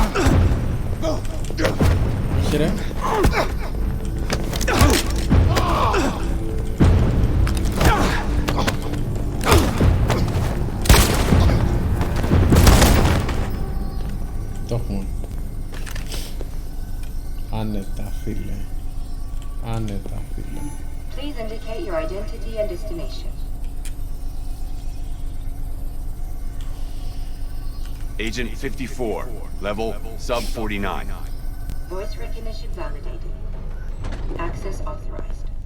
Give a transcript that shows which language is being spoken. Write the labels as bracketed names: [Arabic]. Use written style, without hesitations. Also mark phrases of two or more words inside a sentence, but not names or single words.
[Greek] Όχι ρε. Το έχουμε. Άνετα φίλε. Άνετα φίλε. [English] Please indicate your identity and destination. Agent 54, level sub 49. Voice recognition validated. Access authorized.